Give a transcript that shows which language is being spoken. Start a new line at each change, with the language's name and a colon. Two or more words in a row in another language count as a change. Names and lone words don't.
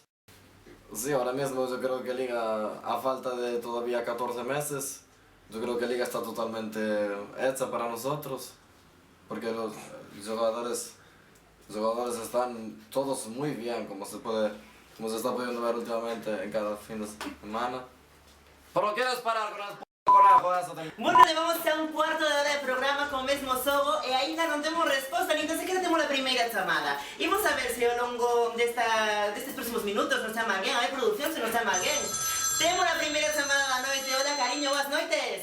Spanish: Sí, ahora mismo yo creo que Liga, a falta de todavía 14 meses, yo creo que Liga está totalmente hecha para nosotros. Porque los jugadores están todos muy bien, como se está pudiendo ver últimamente en cada fin de semana. ¿Pero quieres parar con el conejo eso?
Galician: Bueno, levamos xa un cuarto de hora de programa con mesmo xogo e aínda non temos resposta, nin tan sequera temos a primeira chamada. Imos a ver se ao longo destes próximos minutos nos chama alguén, a ver, producción, se nos chama alguén. Temos a primeira chamada da noite. Hola, cariño, boas noites.